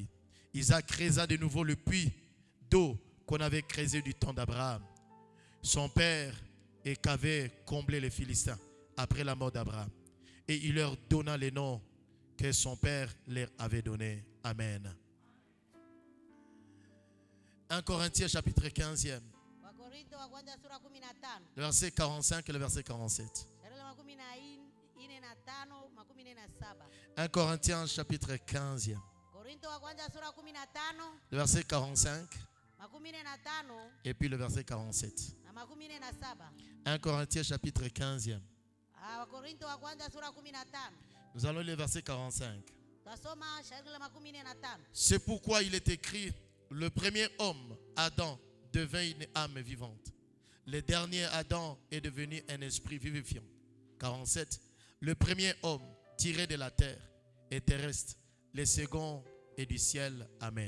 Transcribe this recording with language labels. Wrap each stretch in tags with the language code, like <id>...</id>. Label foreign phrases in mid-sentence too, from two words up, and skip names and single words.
<fr>Isaac creusa de nouveau le puits d'eau qu'on avait creusé du temps d'Abraham, son père, et qu'avaient comblé les Philistins après la mort d'Abraham. Et il leur donna les noms que son père leur avait donnés. Amen. 1 Corinthiens chapitre 15e.</fr> <sw>Wakorintho wa kwanza sura 15.</sw> <fr>Le verset 45 et le verset 47. 1 Corinthiens chapitre 15e.</fr> <sw>Korintho wa kwanza sura 15.</sw> <fr>Le verset 45 15 et puis le verset 47.</fr> <sw>na 17.</sw> <fr>1 Corinthiens chapitre 15e.</fr> <sw>Wakorintho wa kwanza sura 15.</sw> <fr>Nous allons lire le verset 45.</fr> <sw>Tasoma shairi la 15.</sw> <fr>C'est pourquoi il est écrit, le premier homme, Adam, devint une âme vivante. Le dernier Adam est devenu un esprit vivifiant. 47. Le premier homme tiré de la terre est terrestre. Le second est du ciel. Amen.</fr>